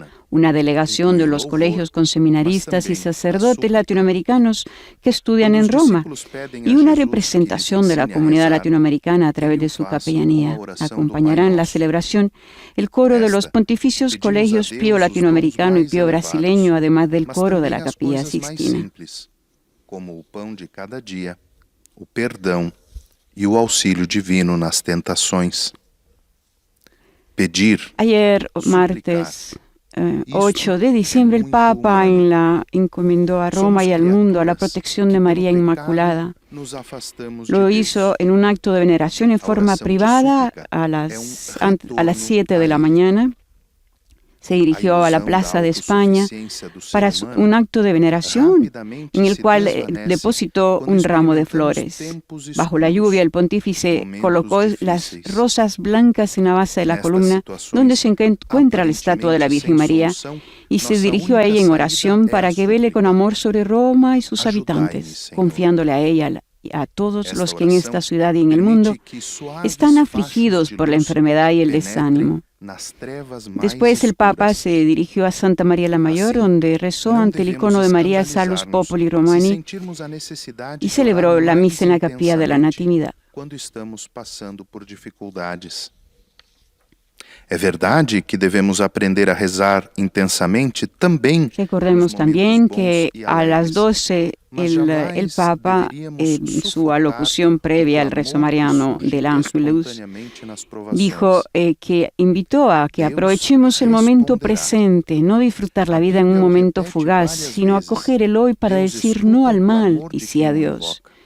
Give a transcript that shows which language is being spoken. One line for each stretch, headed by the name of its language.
Spanish: Una delegación de los colegios con seminaristas y sacerdotes latinoamericanos que estudian en Roma y una representación de la comunidad latinoamericana a través de su capellanía. Acompañarán la celebración el coro de los pontificios colegios Pío Latinoamericano y Pío Brasileño, además del coro de la Capilla Sixtina.
Portuguese: Como o pão de cada dia, o perdão e o auxílio divino nas tentações. Pedir,
Spanish: ayer, martes 8 de diciembre, el Papa encomendó a Roma y al mundo a la protección de María Inmaculada. Lo hizo en un acto de veneración en forma privada a las 7 de la mañana. Se dirigió a la Plaza de España para un acto de veneración en el cual depositó un ramo de flores. Bajo la lluvia, el pontífice colocó las rosas blancas en la base de la columna donde se encuentra la estatua de la Virgen María y se dirigió a ella en oración para que vele con amor sobre Roma y sus habitantes, confiándole a ella a todos los que en esta ciudad y en el mundo están afligidos por la enfermedad y el desánimo. Después el Papa se dirigió a Santa María la Mayor, donde rezó ante el icono de María Salus Populi Romani y celebró la misa en la capilla de la Natividad.
Portuguese: Quando estamos passando por dificuldades. É verdade que devemos aprender a rezar intensamente também.
Spanish: Recordemos también que a las 12 el Papa, en su alocución previa al rezo mariano del Ángelus, dijo que invitó a que aprovechemos el momento presente, no disfrutar la vida en un momento fugaz, sino acoger el hoy para decir no al mal y sí a Dios.